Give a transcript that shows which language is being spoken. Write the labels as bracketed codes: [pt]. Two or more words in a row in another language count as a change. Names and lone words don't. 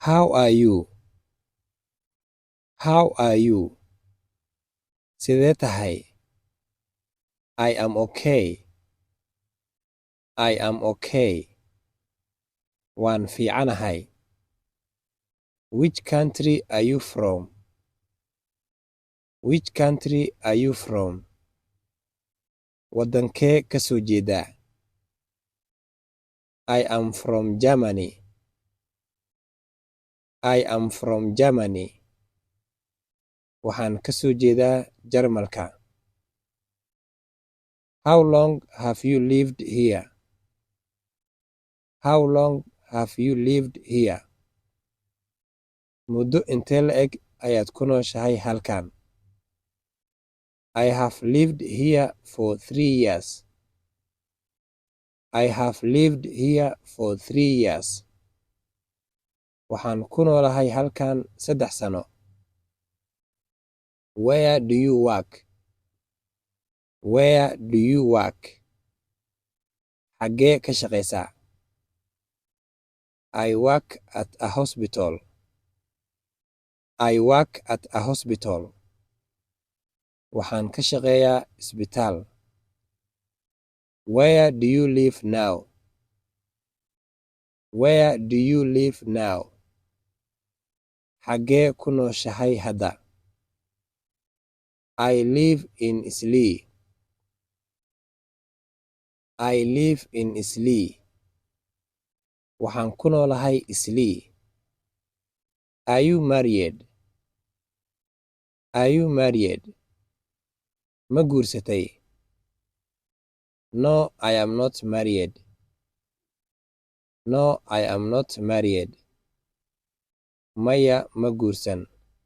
[en] How are you? How are you? [so] Sidee tahay? [en] I am okay. I am okay. [so] Waan fiicanahay. [en] Which country are you from? Which country are you from? [so] Wadankee ka soo jeedaa? [en] I am from Germany. I am from Germany. [so] Waxaan ka soo jeedaa Jarmalka. [en] How long have you lived here? How long have you lived here? [so] Muddo intee la'eg ayaad ku nooshahay halkan? [en] I have lived here for 3 years. I have lived here for 3 years. [so] Waxaan ku noolahay halkan 3 sano. [en] Where do you work? Where do you work? [so] Xagee ka shaqaysaa? [en] I work at a hospital. I work at a hospital. [so] Waxaan ka shaqeeyaa isbitaal. [en] Where do you live now? Where do you live now? [so] Xagee ku nooshahay hadda? [en] I live in Islii. I live in Islii. [so] Waxaan ku noolahay Islii. [en] Are you married? Are you married? [so] Ma guursatay? [en] No, I am not married. No, I am not married. [so] Maya ma guursan.